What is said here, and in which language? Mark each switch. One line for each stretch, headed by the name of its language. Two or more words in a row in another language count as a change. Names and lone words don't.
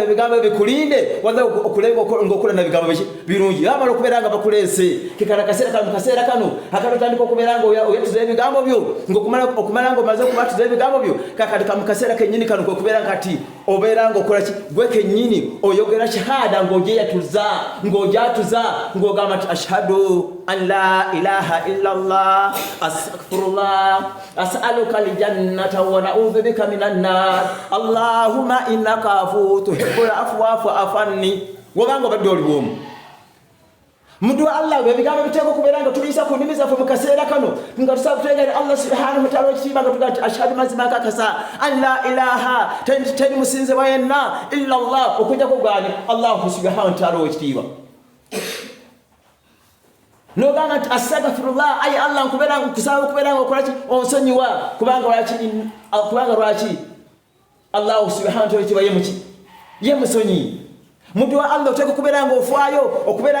Ganda: ebigambo ebikulinde walla okulenga ng'okola na bigambo birungi bamala okubeera nga bakuleese mu kaseera kano akati otandika okubeera nga oyatuza ebigambo byo ng'okumala ng'omaze okubatuza ebigambo byo kakati mu kaseera kennyini kano kwekubeera kati obeera ng'okola ki gwe kennyini oyogera shahada ng'ojatuza ng'ogamba nti
Arabic: أشهد أن لا إله إلا الله أستغفر الله أسألك الجنة ونعوذ بك من النار اللهم إنك عفو تحب العفو فاعف عني
Ganda: wabanga badde oli bwomu Muddu wa Allah ebigambo biteeka okubeera nga tuliyisa ku nnimi zaffe mu kaseera kano nga tusaba kutegeera Allah
Arabic: سبحانه وتعالى
Ganda: ekitiibwa nga tugaa nti ashhadu mazima kakasa
Arabic: أن لا إله
Ganda: teri musinzibwa yenna
Arabic: إلا الله
Ganda: okujjako gwani
Arabic: الله سبحانه وتعالى
Ganda: ekitiibwa nogamba nti astaghfirullah ayi Allah nkusaba okubeera nga okola ki onsonyiwa kubanga lwaki
Arabic: الله سبحانه وتعالى
Ganda: ekitiibwa ye musonyi Muddu wa Allah oteka kubeera nga ofaayo okubeera